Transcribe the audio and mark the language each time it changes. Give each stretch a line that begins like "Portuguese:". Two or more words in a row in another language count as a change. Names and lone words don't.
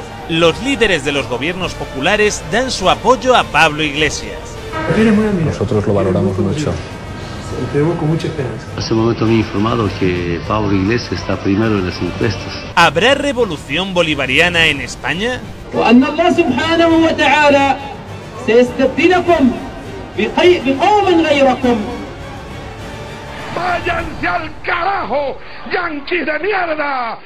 Spanish: Los líderes de los gobiernos populares dan su apoyo a Pablo Iglesias. Nosotros lo valoramos mucho. Tenemos con mucha esperanza. Hace un momento me he informado que Pablo Iglesias está primero en las encuestas. ¿Habrá revolución bolivariana en España?
Arabic: وأن الله سبحانه وتعالى سيستبدلكم بقوم غيركم.
Spanish: ¡Váyanse al carajo, yanquis de mierda!